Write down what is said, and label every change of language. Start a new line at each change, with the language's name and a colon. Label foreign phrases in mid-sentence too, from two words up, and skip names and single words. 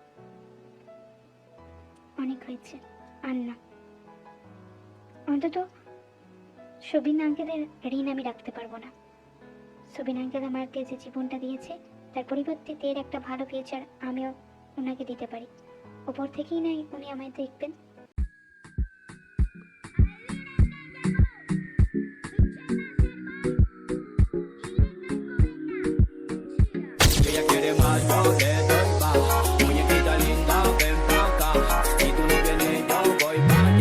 Bangla: অনেক হয়েছে, আর না। অন্তত সবিন আঙ্কেলের ঋণ আমি রাখতে পারবো না। সবিন আঙ্কেল আমাকে যে জীবনটা দিয়েছে, তার পরিবর্তে তের একটা ভালো ফিউচার আমিও ওনাকে দিতে পারি। ওপর থেকেই নাই উনি আমায় দেখবেন।
Spanish: Ella quiere más, yo le doy más. Muñequita linda, ven pa' acá. Si tú no vienes, yo voy pa' allá.